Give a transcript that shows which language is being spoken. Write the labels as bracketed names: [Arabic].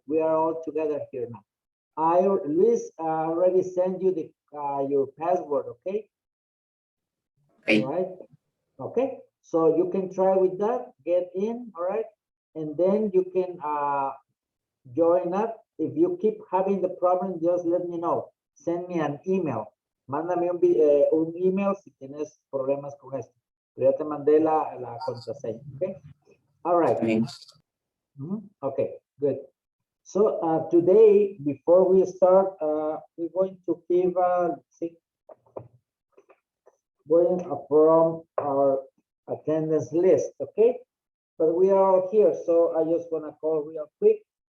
[English] We are all together here now. Luis already sent you the your password. Okay. Okay. All right. Okay. So you can try with that. Get in. All right. And then you can join up. If you keep having the problem, just let me know. Send me an email. [Spanish] Mándame un email si tienes problemas con esto. Pero ya te mandé la contraseña. [English] Okay. All right. Okay. Okay. Good. So today, before we start, we're going to give going from our attendance list. Okay. But we are all here, so I just want to call real quick.